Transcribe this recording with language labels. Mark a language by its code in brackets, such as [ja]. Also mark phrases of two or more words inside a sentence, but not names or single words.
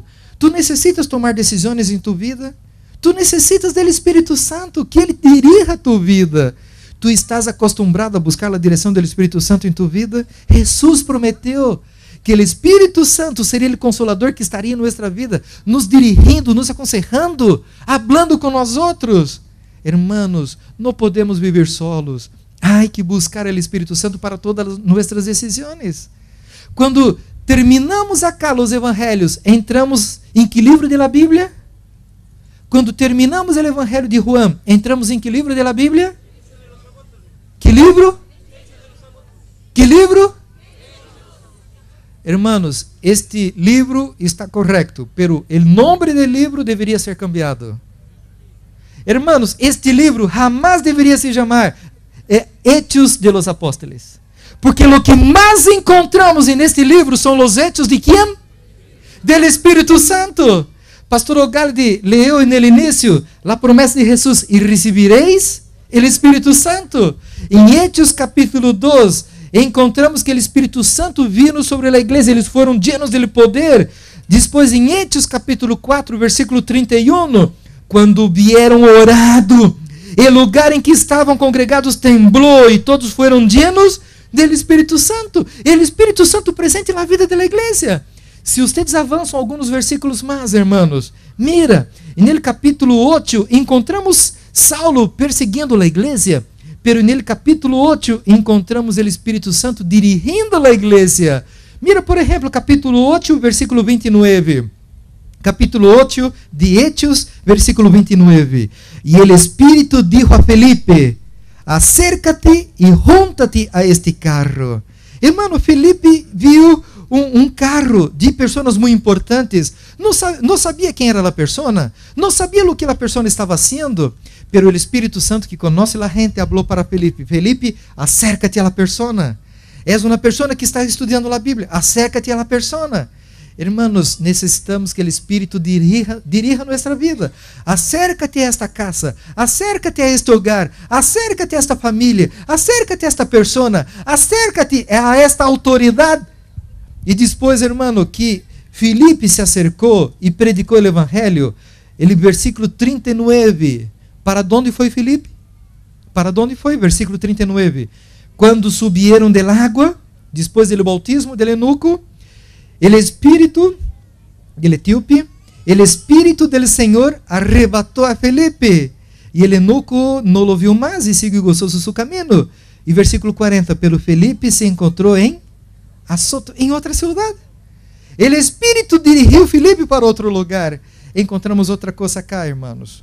[pt] Tu necessitas tomar decisões em tu vida? Tu necessitas do Espírito Santo, que Ele dirija a tua vida. Tu estás acostumado a buscar a direção do Espírito Santo em tua vida? Jesus prometeu que o Espírito Santo seria o Consolador que estaria em nossa vida, nos dirigindo, [es] nos aconsejando, hablando [pt] com nós outros. Hermanos, não podemos viver solos. Há que buscar o Espírito Santo para todas as nossas decisões. Quando terminamos acá os evangelhos, entramos em que livro da Bíblia? Quando terminamos o Evangelho de Juan, entramos em que livro da Bíblia? Que livro? Que livro? Hermanos, este livro está correto, pero o nome do livro deveria ser cambiado. Hermanos, este livro jamás deveria se chamar Hechos de los Apóstoles, porque o que mais encontramos neste livro são os hechos de quem? [es] Del Espírito Santo. [pt] Pastor Ogaldi leu no início a promessa de Jesus: e recebereis o Espírito Santo. Em Hechos capítulo 2, encontramos que o Espírito Santo vino sobre a igreja, eles foram llenos de poder. Depois, em Hechos capítulo 4, versículo 31, quando vieram orado, o lugar em que estavam congregados temblou e todos foram llenos do Espírito Santo. O Espírito Santo presente na vida da igreja. Se vocês avançam alguns versículos mais, hermanos, mira, no capítulo 8 encontramos Saulo perseguindo a igreja, [es] pero en el capítulo 8 encontramos el Espíritu Santo dirigindo a iglesia. Mira, por ejemplo, capítulo 8, versículo 29. Capítulo 8 de Hechos, versículo 29. Y el Espíritu dijo a Felipe: acércate y júntate a este carro. Hermano, [pt] Felipe viu um carro de pessoas muito importantes. Não sabia quem era a pessoa, não sabia o que a pessoa estava fazendo, pero o Espírito Santo que conhece a gente falou para Felipe: Felipe, [es] acércate a la persona. [pt] És uma pessoa que está estudando a Bíblia, [es] acércate a la persona. Hermanos, [pt] necessitamos que o Espírito dirija nossa vida. [es] Acércate a esta casa, acércate a este hogar, acércate a esta família, acércate a esta persona, acércate a esta autoridade. [pt] E depois, hermano, que Filipe se acercou e predicou o Evangelho, ele, versículo 39, para onde foi Filipe? Para onde foi? Versículo 39. Quando [es] subieron del [pt] água, depois do bautismo [es] del eunuco, el espírito del etíope, el espírito del [pt] Senhor arrebatou a Felipe, e [es] el eunuco [pt] não lo viu mais e seguiu gozoso seu caminho. E versículo 40, pelo Felipe se encontrou em Azoto, em outra cidade. [es] El espírito [pt] dirigiu Felipe para outro lugar. Encontramos outra coisa cá, irmãos.